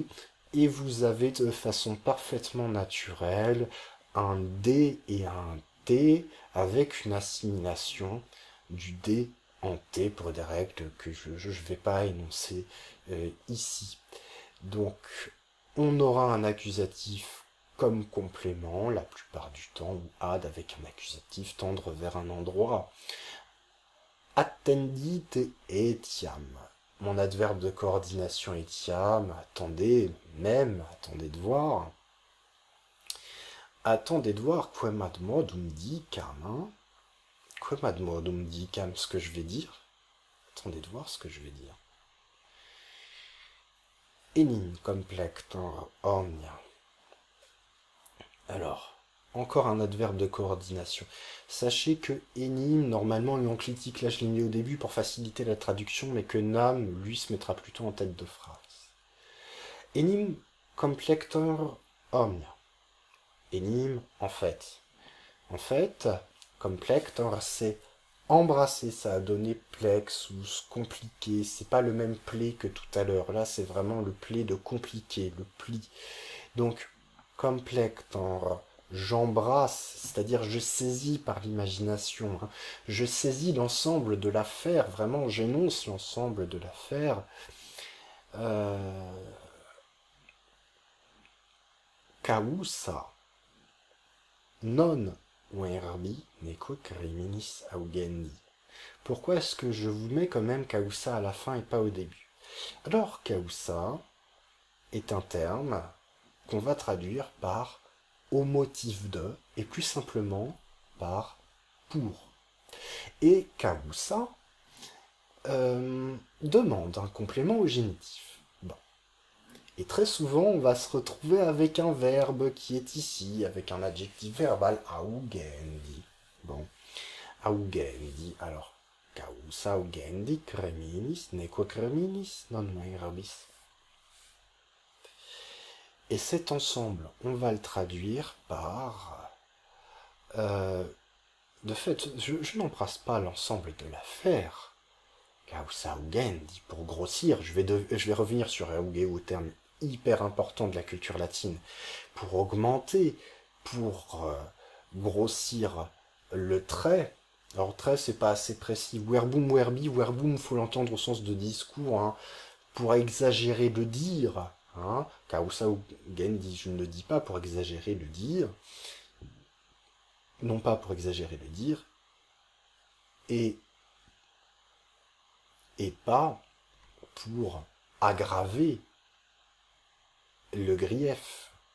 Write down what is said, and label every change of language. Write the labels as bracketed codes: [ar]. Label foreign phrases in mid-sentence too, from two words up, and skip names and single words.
[fr] Et vous avez de façon parfaitement naturelle un D et un T avec une assimilation du D en T pour des règles que je ne vais pas énoncer ici. Donc, on aura un accusatif comme complément, la plupart du temps, ou ad avec un accusatif tendre vers un endroit. [la] Attendite etiam. [fr] Mon adverbe de coordination etiam, attendez, même, attendez de voir. Attendez de voir, [la] quem ad modum dicam, hein. Quem ad modum dicam, [fr] ce que je vais dire. Attendez de voir ce que je vais dire. [la] Enim complector omnia. [fr] Alors, encore un adverbe de coordination. Sachez que enim, normalement, lui on critique, là je l'ai mis au début pour faciliter la traduction, mais que nam, lui, se mettra plutôt en tête de phrase. [la] Enim complector omnia. [fr] Enim, en fait. En fait, complector, c'est embrasser, ça a donné plexus, compliqué, c'est pas le même play que tout à l'heure, là c'est vraiment le play de compliqué, le pli. Donc, complector, j'embrasse, c'est-à-dire je saisis par l'imagination, hein. Je saisis l'ensemble de l'affaire, vraiment j'énonce l'ensemble de l'affaire. [la] Causa non verbi neque criminis augendi. [fr] Pourquoi est-ce que je vous mets quand même causa à la fin et pas au début? Alors, causa est un terme qu'on va traduire par au motif de, et plus simplement par pour. Et causa demande un complément au génitif. Bon. Et très souvent, on va se retrouver avec un verbe qui est ici, avec un adjectif verbal, augendi. Bon, augendi, alors, [la] causa augendi creminis, neque creminis, non verbis. [fr] Et cet ensemble, on va le traduire par... de fait, je n'embrasse pas l'ensemble de l'affaire. [la] Causa augendi, [fr] pour grossir, je vais revenir sur augeo, terme hyper important de la culture latine, pour augmenter, pour grossir le trait. Alors trait, c'est pas assez précis. [la] Verbum, verbi, verbum, [fr] faut l'entendre au sens de discours, hein, pour exagérer le dire. Hein, [la] causa augendi, [fr] je ne le dis pas pour exagérer le dire, non pas pour exagérer le dire, et pas pour aggraver le grief.